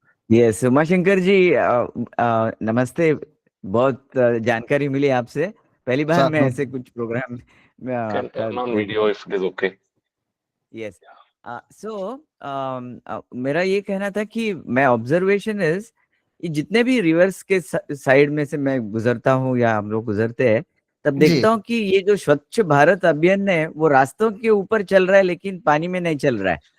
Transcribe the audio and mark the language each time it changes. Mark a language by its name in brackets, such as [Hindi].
[Hindi] Yes, Umashankar जी नमस्ते। बहुत जानकारी मिली आपसे, पहली बार मैं ऐसे कुछ programme [English] Can turn on video if it is okay. Yes. [Hindi] So मेरा ये कहना था कि मैं [English] observation is, [Hindi] जितने भी रिवर्स के साइड में से मैं गुजरता हूँ या हम लोग गुजरते हैं, तब देखता हूँ कि ये जो स्वच्छ भारत अभियान है वो रास्तों के ऊपर चल रहा है, लेकिन पानी में नहीं चल रहा है।